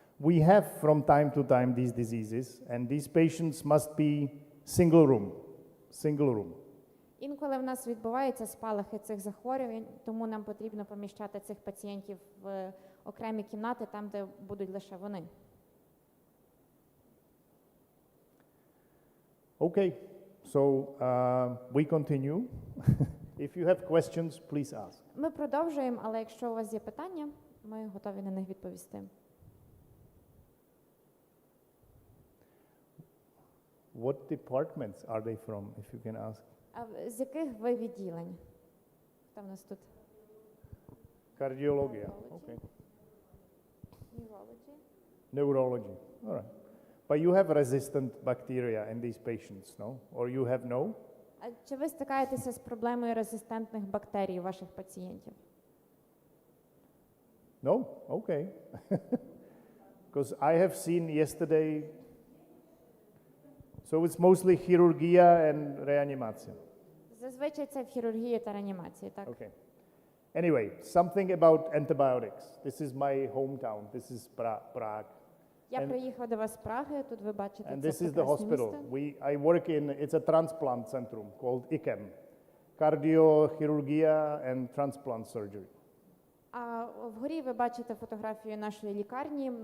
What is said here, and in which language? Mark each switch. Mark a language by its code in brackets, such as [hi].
[en] We have from time to time these diseases, and these patients must be single room. [uk] Інколи в нас відбуваються спалахи цих захворювань, тому нам потрібно поміщати цих пацієнтів в окремі кімнати, там, де будуть лише вони. [en] Okay, so we continue. If you have questions, please ask. [uk] Ми продовжуємо, але якщо у вас є питання, ми готові на них відповісти. [en] What departments are they from, if you can ask? [uk] А з яких ви відділень? Хто в нас тут? [en] Cardiology. Okay. Neurology. Neurology. All right. But you have resistant bacteria in these patients, no? Or you have no? [uk] А чи ви стикаєтеся з проблемою резистентних бактерій у ваших пацієнтів? [en] No? Okay. Because I have seen yesterday, so it's mostly chirurgia and reanimation. [uk] Зазвичай це в хірургії та реанімації, так? [en] Okay. Anyway, something about antibiotics. This is my hometown. This is Prague. [uk] Я приїхав до вас з Праги, тут ви бачите [en] And [uk] це [en] this is the [uk] прекрасне [en] hospital. [uk] місто. [en] I work in, it's a transplant centrum called ICEM, Cardio, and Transplant Surgery. [uk] А вгорі ви бачите фотографію нашої лікарні.